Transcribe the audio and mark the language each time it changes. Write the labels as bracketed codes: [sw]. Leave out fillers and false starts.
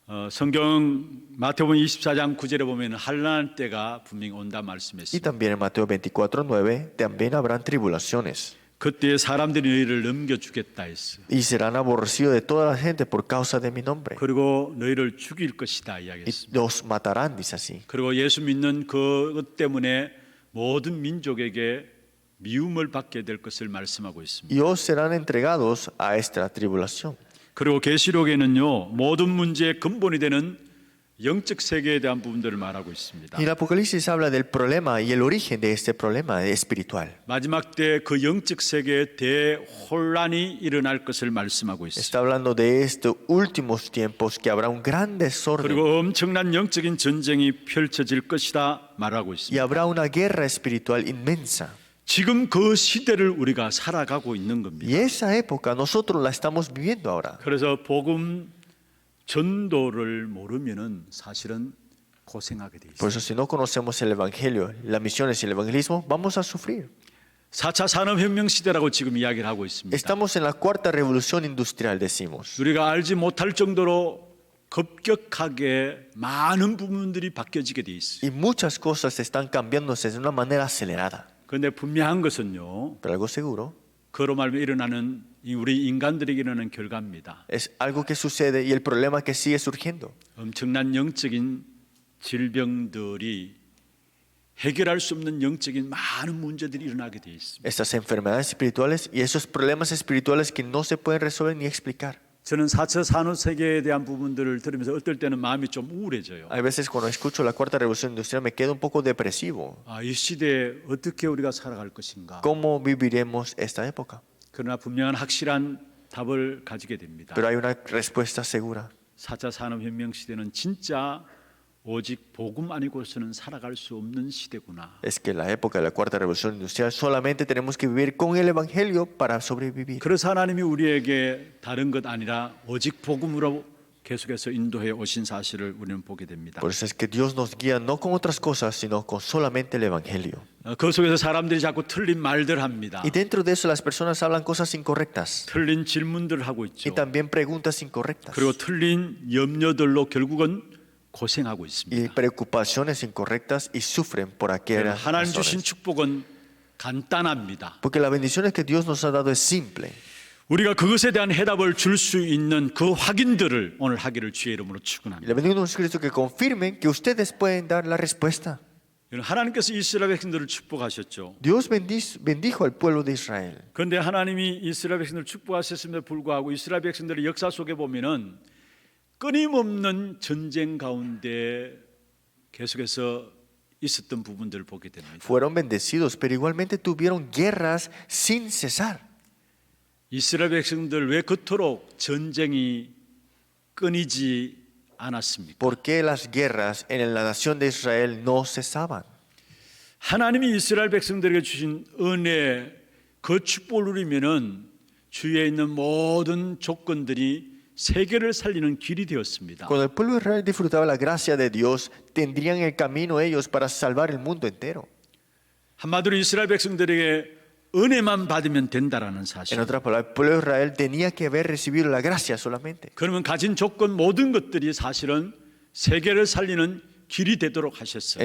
[ko] 성경 마태복음 24장 9절에 보면 환난할 때가 분명히 온다 [es] Y [ko] 말씀했습니다. [es] también en Mateo 24:9 también habrán tribulaciones. [ko] 그때 사람들이 너희를 넘겨주겠다 했어요. [es] Y serán aborrecidos de toda la gente por causa de mi nombre. [ko] 그리고 너희를 죽일 것이다 [es] Y [ko] 이야기했습니다. [es] los matarán, dice así. [ko] 그리고 예수 믿는 그것 때문에 모든 민족에게 미움을 받게 될 것을 말씀하고 있습니다. [es] Y os serán entregados a esta tribulación. [ko] 그리고 계시록에는요 모든 문제의 근본이 되는 영적 세계에 대한 부분들을 말하고 있습니다. [es] Y el Apocalipsis habla del problema y el origen de este problema espiritual. [ko] 마지막 때 그 영적 세계에 대혼란이 일어날 것을 말씀하고 있습니다. [es] Está hablando de estos últimos tiempos que habrá un gran desorden [ko] 그리고 엄청난 영적인 전쟁이 펼쳐질 것이다 말하고 [es] y [ko] 있습니다. [es] habrá una guerra espiritual inmensa. [ko] 지금 그 시대를 우리가 살아가고 있는 겁니다. [es] Y esa época nosotros la estamos viviendo ahora. [ko] 그래서 복음 전도를 모르면은 사실은 고생하게 돼 [es] Por eso si no conocemos el Evangelio, las misiones y el evangelismo, vamos a sufrir. [ko] 4차 산업혁명 시대라고 지금 이야기를 하고 있습니다. [es] Estamos en la cuarta revolución industrial, decimos. [ko] 우리가 알지 못할 정도로 급격하게 많은 부분들이 바뀌어지게 돼 있어요. [es] Y muchas cosas están cambiándose de una manera acelerada. [ko] 그런데 분명한 것은요, [es] Pero algo seguro [ko] 그로 말미암아 일어나는 우리 인간들에게 일어나는 결과입니다. [es] es algo que sucede y el problema que sigue surgiendo. [ko] 엄청난 영적인 질병들이 해결할 수 없는 영적인 많은 문제들이 일어나게 돼 있습니다. [es] Estas enfermedades espirituales y esos problemas espirituales que no se pueden resolver ni explicar. [ko] 저는 4차 산업세계에 대한 부분들을 들으면서 어떨 때는 마음이 좀 우울해져요. [es] Hay veces cuando escucho la cuarta revolución industrial me quedo un poco depresivo. [ko] 이 시대에 어떻게 우리가 살아갈 것인가. [es] ¿Cómo viviremos esta época? [ko] 그러나 분명한 확실한 답을 가지게 됩니다. [es] Pero hay una respuesta segura. [ko] 4차 산업혁명 시대는 진짜 오직 복음 아니고서는 살아갈 수 없는 시대구나. [es] Es que la época de la cuarta revolución industrial solamente tenemos que vivir con el evangelio para sobrevivir. [ko] 그래서 하나님이 우리에게 다른 것 아니라 오직 복음으로 계속해서 인도해 오신 사실을 우리는 보게 됩니다. [es] Por eso es que Dios nos guía no con otras cosas, sino con solamente el evangelio. [ko] 그 속에서 사람들이 자꾸 틀린 말들 합니다. [es] Y dentro de eso las personas hablan cosas incorrectas [ko] 틀린 질문들을 하고 있죠. [es] y también preguntas incorrectas [ko] 그리고 틀린 염려들로 결국은 고생하고 [es] y [ko] 있습니다. [es] preocupaciones incorrectas y sufren por aquellas [ko] 하나님 주신 [es] razones. [ko] 축복은 간단합니다. [es] Porque la bendición que Dios nos ha dado es simple. [ko] 우리가 그것에 대한 해답을 줄 수 있는 그 확인들을 오늘 하기를 주의 이름으로 [es] Y [ko] 축원합니다. [es] le bendigo a Cristo que confirmen que ustedes pueden dar la respuesta. [ko] 하나님께서 이스라엘 백성들을 축복하셨죠. [es] Dios bendijo al pueblo de Israel. [ko] 그런데 하나님이 이스라엘 백성들을 축복하셨음에도 불구하고 이스라엘 백성들의 역사 속에 보면은 끊임없는 전쟁 가운데 계속해서 있었던 부분들을 보게 됩니다. [es] Fueron bendecidos, pero igualmente tuvieron guerras sin cesar. [ko] 이스라엘 백성들 왜 그토록 전쟁이 끊이지 않았습니까? [es] ¿Por qué las guerras en la nación de Israel no cesaban? [ko] 하나님이 이스라엘 백성들에게 주신 은혜 그 축복을 누리면은 주위에 있는 모든 조건들이 세계를 살리는 길이 되었습니다. [es] Cuando el pueblo de Israel disfrutaba la gracia de Dios, tendrían el camino ellos para salvar el mundo entero. [ko] 한마디로 이스라엘 백성들에게 은혜만 받으면 된다라는 [es] En [ko] 사실. [es] otras palabras, el pueblo de Israel tenía que haber recibido la gracia solamente. [ko] 그러면 가진 조건 모든 것들이 사실은 세계를 살리는 길이 되도록 하셨어요.